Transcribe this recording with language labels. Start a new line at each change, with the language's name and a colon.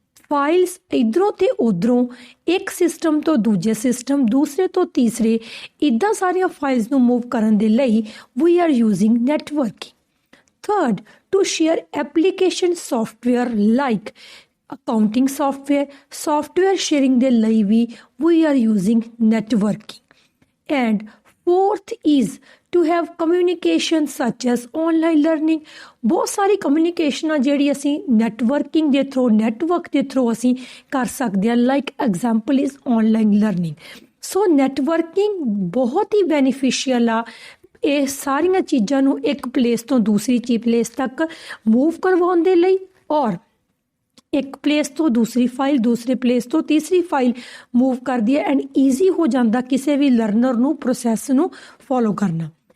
Punjabi: Files ਇੱਧਰੋਂ ਤੇ ਉੱਧਰੋਂ ਇੱਕ ਸਿਸਟਮ ਤੋਂ ਦੂਜੇ ਸਿਸਟਮ, ਦੂਸਰੇ ਤੋਂ ਤੀਸਰੇ, ਇੱਦਾਂ ਸਾਰੀਆਂ ਫਾਈਲਸ ਨੂੰ ਮੂਵ ਕਰਨ ਦੇ ਲਈ
English: We are using networking. Third, to share application software like accounting software sharing
Punjabi: ਦੇ ਲਈ ਵੀ
English: we are using networking। and fourth is to have communication such as online learning।
Punjabi: ਬਹੁਤ ਸਾਰੀ ਕਮਿਊਨੀਕੇਸ਼ਨ ਆ ਜਿਹੜੀ ਅਸੀਂ ਨੈਟਵਰਕਿੰਗ ਦੇ ਥਰੂ, ਨੈਟਵਰਕ ਦੇ ਥਰੂ ਅਸੀਂ ਕਰ ਸਕਦੇ ਹਾਂ।
English: Like example is online learning.
Punjabi: So networking ਬਹੁਤ ਹੀ ਬੈਨੀਫਿਸ਼ੀਅਲ ਆ। ਇਹ ਸਾਰੀਆਂ ਚੀਜ਼ਾਂ ਨੂੰ ਇੱਕ ਪਲੇਸ ਤੋਂ ਦੂਸਰੀ ਪਲੇਸ ਤੱਕ ਮੂਵ ਕਰਵਾਉਣ ਦੇ ਲਈ, ਔਰ ਇੱਕ ਪਲੇਸ ਤੋਂ ਦੂਸਰੀ ਫਾਈਲ, ਦੂਸਰੇ ਪਲੇਸ ਤੋਂ ਤੀਸਰੀ ਫਾਈਲ ਮੂਵ ਕਰਦੀ ਹੈ ਐਂਡ ਈਜ਼ੀ ਹੋ ਜਾਂਦਾ ਕਿਸੇ ਵੀ ਲਰਨਰ ਨੂੰ ਪ੍ਰੋਸੈਸ ਨੂੰ ਫੋਲੋ ਕਰਨਾ।